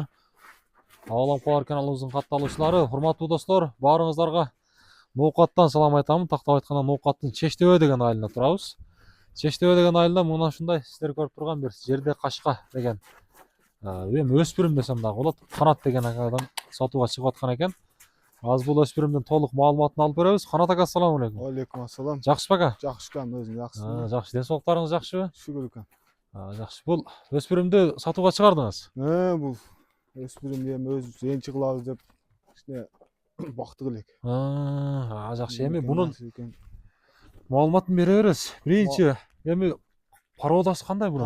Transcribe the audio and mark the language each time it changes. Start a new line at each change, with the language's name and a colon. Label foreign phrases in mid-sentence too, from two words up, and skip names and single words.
Kyrgyz: Аалам Кабар каналыбыздын катталуучулары, урматтуу достор, баарыңыздарга ноокаттан салам айтамын. Тактап айтканда ноокаттын Чечтебе деген айылында турабыз. Чечтебе деген айылда мына ушундай сиздер көрүп турган бир жерде кашка деген эми өспүрүм десем дагы болот. Канат деген акадан сатууга чыгып аткан экен. Азыр бул өспүрүмдүн толук маалыматын алып беребиз. Канат ака,
Arabic: السلام عليكم. عليكم السلام.
Kyrgyz: Жакшысызбы ака? Жакшы экен, өзүң жакшысыңбы? Жакшы. Ден соолуктарыңыз жакшыбы? Шүгүр экен. Жакшы. Бул өспүрүмдү сатууга чыгардыңыз. Бул өспүрүмдү эми өзүбүз энчи кылабыз деп кичине бактык элек. Жакшы. Эми бунун маалыматын бере бересиз. Биринчи, эми породасы кандай бунун?